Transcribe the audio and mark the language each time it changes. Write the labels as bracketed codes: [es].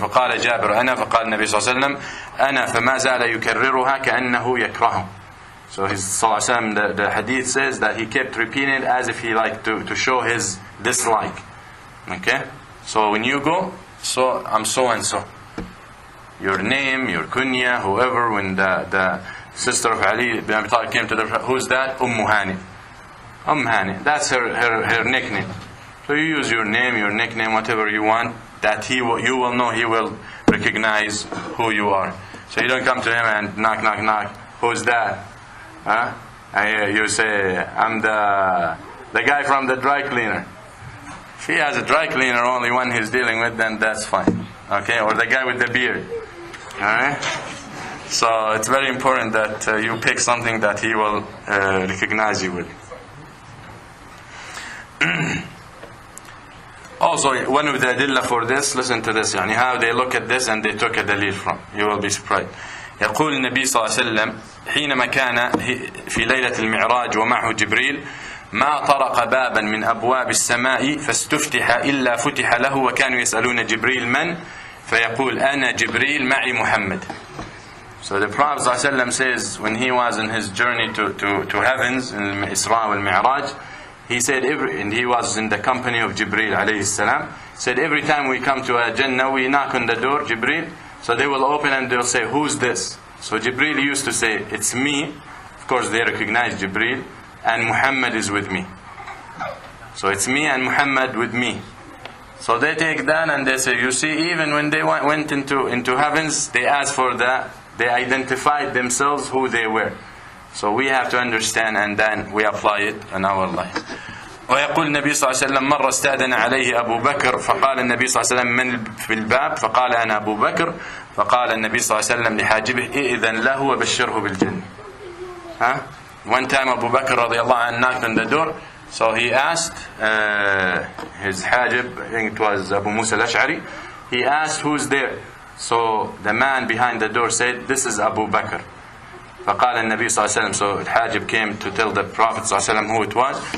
[ar] فقال جابر أنا فقال النبي صلى الله عليه وسلم أنا فما زال يكررها كأنه يكره. [en] So his sallallahu alaihi wasallam, the hadith says that he kept repeating it as if he liked to show his dislike. Okay? So when you go, so I'm so and so. Your name, your kunya, whoever. When the sister of Ali bin Abi Talib came to the Prophet, who's that? Hani. Hani. That's her nickname. So you use your name, your nickname, whatever you want, that you will know, he will recognize who you are. So you don't come to him and knock, knock, knock. Who's that? Huh? You say, I'm the guy from the dry cleaner. If he has a dry cleaner, only one he's dealing with, then that's fine. Okay? Or the guy with the beard. Alright? So it's very important that you pick something that he will recognize you with. Also, one of the adilla for this, listen to this, how they look at this and they took a dalil from. You will be surprised. [ar] يقول النبي صلى الله عليه وسلم حينما كان في ليلة المعراج ومعه جبريل ما طرق بابا من أبواب السماء فاستفتح إلا فتح له وكانوا يسألون جبريل من فيقول أنا جبريل معي محمد. [en] So the Prophet ﷺ says when he was in his journey to heavens in Isra wal Mi'raj, he said and he was in the company of Jibreel alayhi salam, said every time we come to a Jannah we knock on the door, Jibreel, so they will open and they'll say, who's this? So Jibreel used to say, it's me. Of course they recognize Jibreel, and Muhammad is with me. So it's me and Muhammad with me. So they take that and they say, you see, even when they went into heavens, they asked for that, they identified themselves who they were. So we have to understand and then we apply it in our life. [ar] ويقول النبي صلى الله عليه وسلم مرة استأذن عليه أبو بكر فقال النبي صلى الله عليه وسلم من في الباب فقال أنا أبو بكر فقال النبي صلى الله عليه وسلم لحاجبه إذن له وبشره بالجنة. [en] One time Abu Bakr radiallahu anh knocked on the door, so he asked his hajib, I think it was Abu Musa al-Ash'ari, he asked who's there. So the man behind the door said, this is Abu Bakr. [ar] فقال النبي صلى الله عليه وسلم, [en] so Hajib came to tell the Prophet صلى الله عليه وسلم who it was.